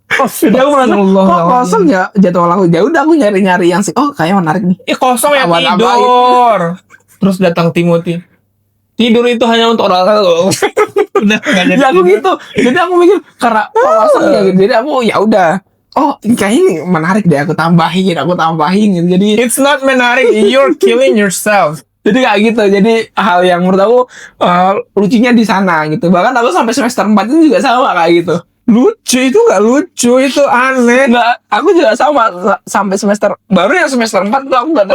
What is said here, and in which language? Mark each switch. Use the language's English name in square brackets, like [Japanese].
[Indonesian] Jadi aku merasa kok kosong ya jadwal aku. Ya udah aku nyari-nyari yang sih, kayaknya menarik nih. Kosong ya Awan-awan. tidur. Terus datang Timothy. Tidur itu hanya untuk orang udah nggak jadi. Ya aku gitu. Jadi aku mikir karena kosong ya gitu. Jadi aku ya udah. Kayaknya ini menarik deh, aku tambahin gitu. Jadi [English] It's not menarik, you're killing yourself. [Indonesian] jadi kayak gitu. Jadi hal yang menurut aku lucunya di sana gitu. Bahkan aku sampai semester 4 itu juga sama kayak gitu. Lucu itu nggak lucu, itu aneh. Enggak, aku juga sama sampai semester baru yang semester 4 tuh aku enggak